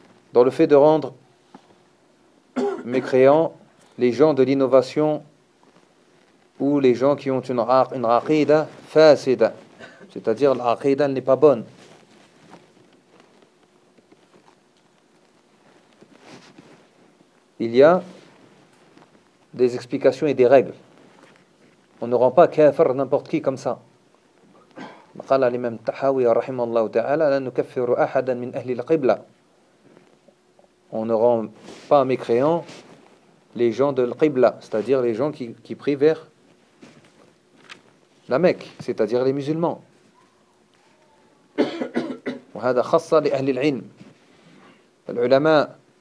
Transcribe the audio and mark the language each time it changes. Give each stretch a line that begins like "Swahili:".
French: Dans le fait de rendre mécréants les gens de l'innovation ou les gens qui ont une aqida fasida, c'est-à-dire l'aqida n'est pas bonne. Il y a des explications et des règles. On ne rend pas kafir n'importe qui comme ça.
Arabic: قال الإمام الطحاوي رحمه الله تعالى لا نكفر أحدا من أهل القبلة.
French: On ne rend pas mécréants les gens de l'Qibla, c'est-à-dire les gens qui prient vers la Mecque, c'est-à-dire les musulmans.
Arabic: وهذا خاصة لأهل العلم. العلماء.